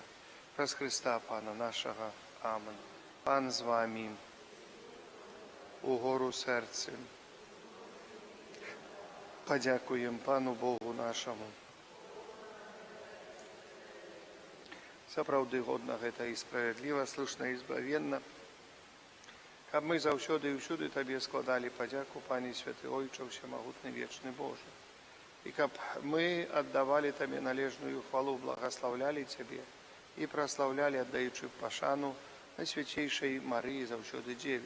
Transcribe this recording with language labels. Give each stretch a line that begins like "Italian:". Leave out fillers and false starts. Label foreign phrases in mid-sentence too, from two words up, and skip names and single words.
Belarusian: Праз Христа, Пана нашего. Амин. Пан з вами, угору серцем. Подякуем Пану Богу нашему. Сапраўды годна гэта і справядліва, слушна і збавенна, каб мы заўсёды і ўсюды Табе складалі падзяку, Пане Святы Ойче, Всемагутны Вечны Божы. І каб мы аддавалі Табе належную хвалу, благаслаўлялі Цябе і праслаўлялі, аддаючы пашану Найсвяцейшай Марыі заўсёды Дзеве.